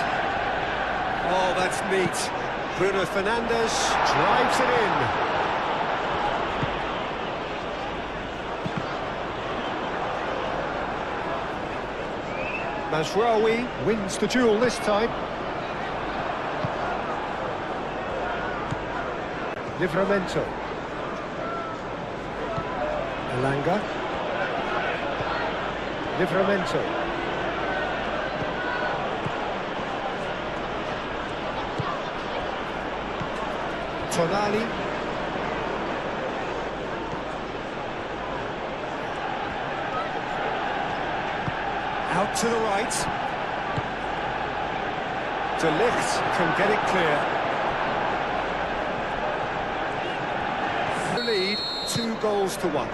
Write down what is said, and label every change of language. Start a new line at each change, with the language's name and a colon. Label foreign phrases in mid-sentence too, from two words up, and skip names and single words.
English: Oh, that's neat. Bruno Fernandes drives it in. Mazraoui wins the duel this time. Livramento. Elanga. Livramento. Tonali. Out to the right. De Ligt can get it clear. The lead, 2-1.